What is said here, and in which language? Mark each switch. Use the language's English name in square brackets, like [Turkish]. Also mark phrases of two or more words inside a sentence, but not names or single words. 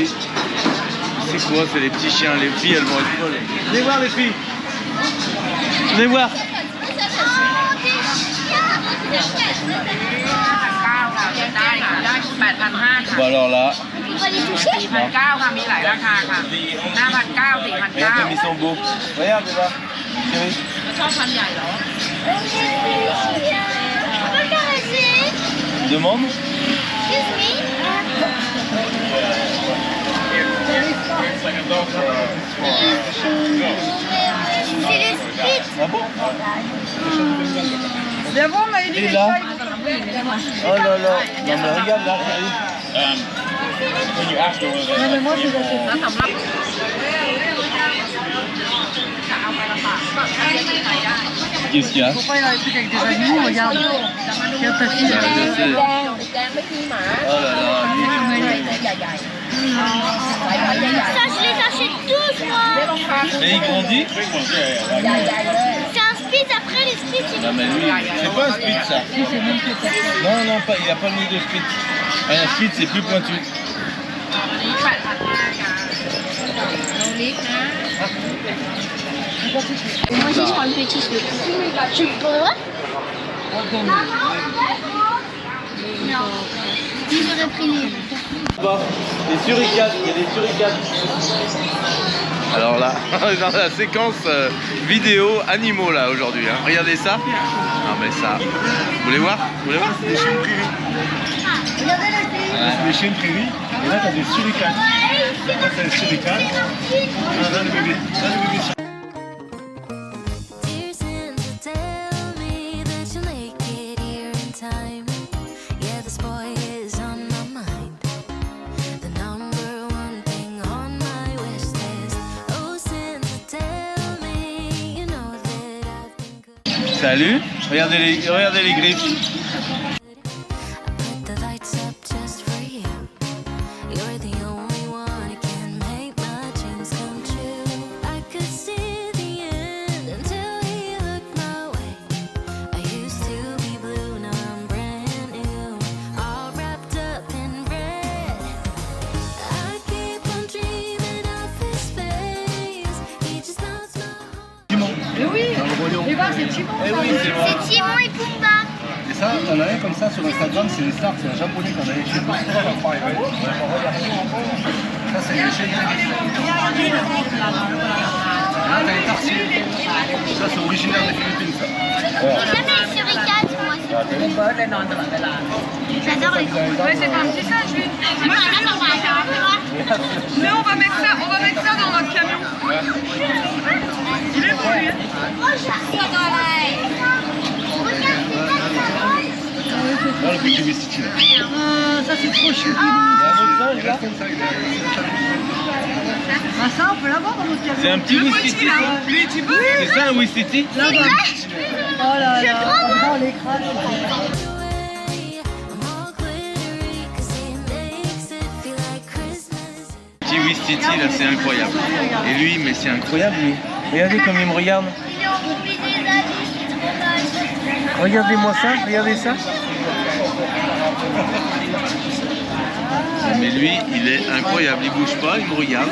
[French] C'est quoi? C'est les petits chiens. Les filles, elles vont être folles. Venez voir les filles. Venez voir. Bon alors là, On va les toucher. [Thai] 1,900 ค่ะมีหลายราคาค่ะ 5,900 [French] regarde comme ils sont beaux. Regarde, Eva. Chérie. [Thai] 4,900ชอบพันใหญ่เหรอ [French] Je peux caresser. Demande. [English] Excuse me. [French] C'est les spits. Ah bon? Viens voir Maëlie, Et les là? chats. Oh là là. Non mais regarde là, chérie. Non, mais moi, je les achète. [Thai] แล้วสำหรับ [French] Qu'est-ce qu'il y a? Faut pas y aller des trucs avec des animaux, regarde. Regarde ta fille. Ah, je sais. Oh là là. Ça, je les achète tous, moi. Et il grandit? C'est un spit. Après, les spits, ils Non mais lui, c'est pas un spitz ça. Non, non, pas, il a pas le nez de spitz. Un spitz c'est plus pointu. [Thai] นี้ 8,500 ค่ะน้องลิฟนะ [French] Moi aussi, je prends le petit spit. Tu peux? Non. J'aurais pris les... Bon, les suricates, il y a des suricates. Alors là, dans la séquence vidéo animaux là aujourd'hui. Hein. Regardez ça. Non mais ça. Vous voulez voir? Vous voulez voir? Des chiens de prairie. C'est des chiens de prairie. Et là, t'as des suricates. Là, c'est les suricates. Là, le bébé. Là, le bébé. [English] Dear Santa, tell me that you'll make it here in time. Yeah, this boy is on my mind. The number one thing on my wish list. Oh, Santa, tell me you know that I've been good. [French] Salut. Regardez les griffes. [English] I put the lights up just for you. You're the only one who can make my dreams come true. I could see the end until he looked my way. I used to be blue, now I'm brand new, all wrapped up in red. I keep on dreaming of his face. He just melts my heart. [French] Timon. Mais oui. Un Et bah, c'est Timon. Eh oui, c'est vrai. C'est Timon et Pumba. Et ça, t'en as un comme ça sur Instagram, c'est les stars, c'est un japonais qu'on avait chez nous. Ça, c'est les chiens. Là, t'as les tarsiers. Ça, c'est originaire des Philippines, ça. Jamais les suricates, moi. [Thai] เบิร์ดเลยนอนตลอดเวลา [French] J'adore les Ouais, c'est un petit singe, lui. Moi, mais on va mettre ça dans notre camion. Il est beau, lui. Là, le petit Wistiti, là. Ah, ça, c'est trop chou. Il y a un autre singe Il là. reste comme ça, il est Ah, ça, on peut l'avoir dans notre camion. C'est un petit Wistiti. Lui, tu peux? C'est ça un Wistiti? Là-bas. Oh là là. Oh, l'écran. [English] Away, I'm all glittery 'cause he makes it feel like Christmas. [French] Petit Wistiti là, c'est incroyable. Et lui, mais c'est incroyable lui. Regardez comme il me regarde. Il est enrobé des habits, c'est trop moche. Regardez-moi ça, regardez ça. Mais lui, il est incroyable, il bouge pas, il me regarde.